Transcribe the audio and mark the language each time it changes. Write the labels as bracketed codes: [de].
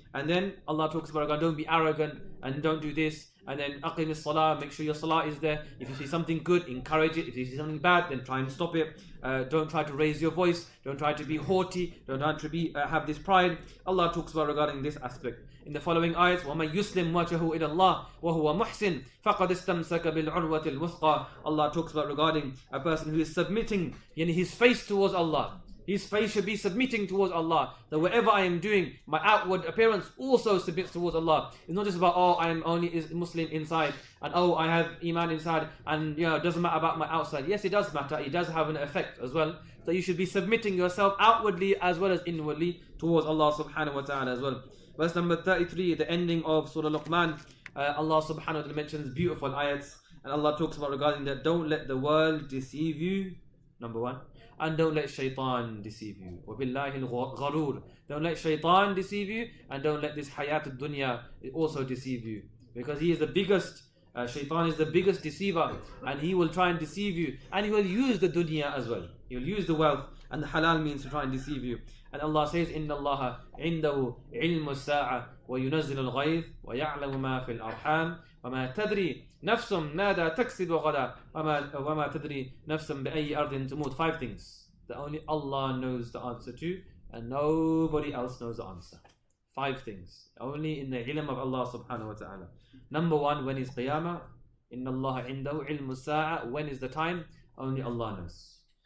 [en] And then Allah talks about, don't be arrogant and don't do this. And then aqim as-salah, make sure your salah is there. If you see something good, encourage it. If you see something bad, then try and stop it. Don't try to raise your voice. Don't try to be haughty. Don't try to have this pride. Allah talks about regarding this aspect. In the following ayats, [ar] وَمَنْ يُسْلِمْ وَجْهَهُ إِلَى اللَّهِ وَهُوَ مُحْسِنٌ فَقَدْ اسْتَمْسَكَ بِالْعُرْوَةِ الْوُثْقَى. [en] Allah talks about regarding a person who is submitting his face towards Allah. His face should be submitting towards Allah. That whatever I am doing, my outward appearance also submits towards Allah. It's not just about, I am only Muslim inside, and I have Iman inside, and it doesn't matter about my outside. Yes, it does matter. It does have an effect as well. So you should be submitting yourself outwardly as well as inwardly towards Allah subhanahu wa ta'ala as well. Verse number 33, the ending of Surah Luqman, Allah subhanahu wa ta'ala mentions beautiful ayats, and Allah talks about regarding that, don't let the world deceive you, number one. And don't let shaitan deceive you. [ar] وَبِاللَّهِ الْغَرُورِ. [en] Don't let shaitan deceive you, and don't let this hayat al-dunya also deceive you. Because he is the biggest, shaitan is the biggest deceiver, and he will try and deceive you, and he will use the dunya as well. He will use the wealth and the halal means to try and deceive you. And Allah says, [ar] إِنَّ اللَّهَ عِنْدَهُ عِلْمُ السَّاعَةِ وَيُنَزِّلُ الْغَيْثِ وَيَعْلَمُ مَا فِي الْأَرْحَامِ وَمَا تَدْرِي نفس ماذا تكسب غدا وما تدري نفس بأي أرض تموت. [en] 5 things that only Allah knows the answer to, and nobody else knows the answer. 5 things only in the ilm of Allah subhanahu wa ta'ala. Number 1, when is Qiyamah? [ar] Inna Allah indahu ilmu sa'a. [en] When is the time? Only Allah knows.